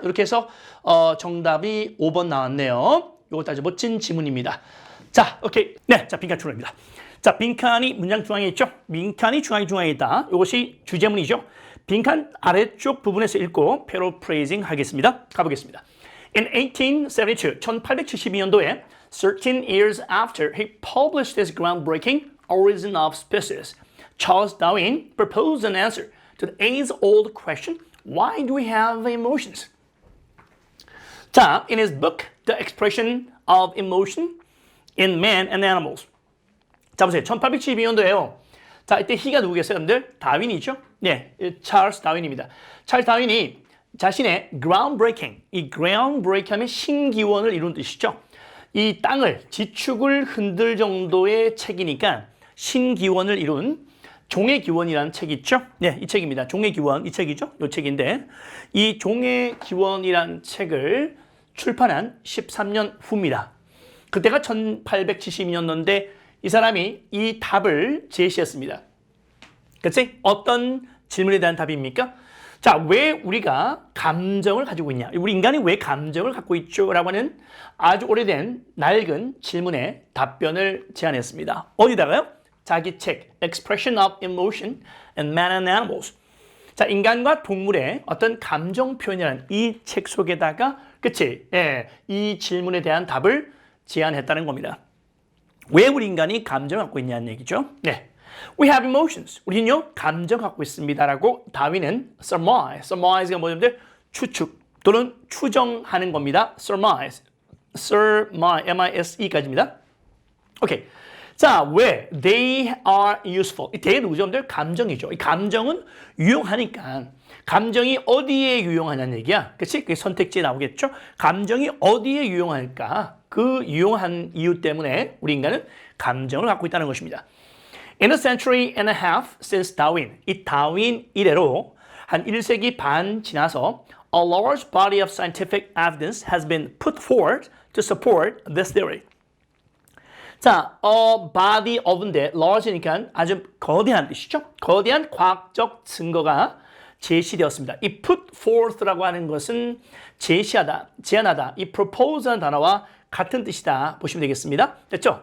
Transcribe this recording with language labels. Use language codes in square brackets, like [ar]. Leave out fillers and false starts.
[ko] 이렇게 해서 정답이 5번 나왔네요. 이것도 아주 멋진 지문입니다. 자, 오케이. 네, 자, 빈칸 출발입니다. 자, 빈칸이 문장 중앙에 있죠? 빈칸이 중앙에 있다. 이것이 주제문이죠. 빈칸 아래쪽 부분에서 읽고 패러프레이징 하겠습니다. 가보겠습니다. [en] In 1872, [ko] 1872년도에 [en] 13 years after he published his groundbreaking Origin of Species, Charles Darwin proposed an answer to the age-old question, why do we have emotions? 자, in his book, The Expression of Emotion in Man and Animals. [ko] 자, 보세요. 1872년도에요. 자, 이때 he가 누구겠어요, 여러분들? 다윈이죠? 네, 찰스 다윈입니다. 찰스 다윈이 자신의 groundbreaking, 이 groundbreaking 하면 신기원을 이룬 뜻이죠. 이 땅을, 지축을 흔들 정도의 책이니까 신기원을 이룬 종의 기원이라는 책이 있죠? 네, 이 책입니다. 종의 기원, 이 책이죠? 이 책인데 이 종의 기원이라는 책을 출판한 13년 후입니다. 그때가 1872년도인데 이 사람이 이 답을 제시했습니다. 그치? 어떤 질문에 대한 답입니까? 자, 왜 우리가 감정을 가지고 있냐? 우리 인간이 왜 감정을 갖고 있죠? 라고 하는 아주 오래된 낡은 질문에 답변을 제안했습니다. 어디다가요? 자기 책 Expression of Emotion in Man and Animals. 자, 인간과 동물의 어떤 감정 표현이라는 이 책 속에다가 그치? 예, 이 질문에 대한 답을 제안했다는 겁니다. 왜 우리 인간이 감정을 갖고 있냐는 얘기죠. [en] 네. We have emotions. [ko] 우리는요, 감정 갖고 있습니다라고 다윈은 surmise가 뭐냐면 추측, 또는 추정하는 겁니다. surmise, M-I-S-E까지입니다. 오케이. 자, 왜? [en] They are useful. [ko] 이 they 누구죠? 감정이죠. 이 감정은 유용하니까. 감정이 어디에 유용하냐는 얘기야. 그치? 그게 선택지에 나오겠죠? 감정이 어디에 유용할까? 그 유용한 이유 때문에 우리 인간은 감정을 갖고 있다는 것입니다. [en] In a century and a half since Darwin, [ko] 이 다윈 이래로 한 1세기 반 지나서 [en] a large body of scientific evidence has been put forward to support this theory. [ko] 자, body of인데 large니까 아주 거대한 뜻이죠. 거대한 과학적 증거가 제시되었습니다. 이 put forth라고 하는 것은 제시하다, 제안하다, 이 propose라는 단어와 같은 뜻이다 보시면 되겠습니다. 됐죠?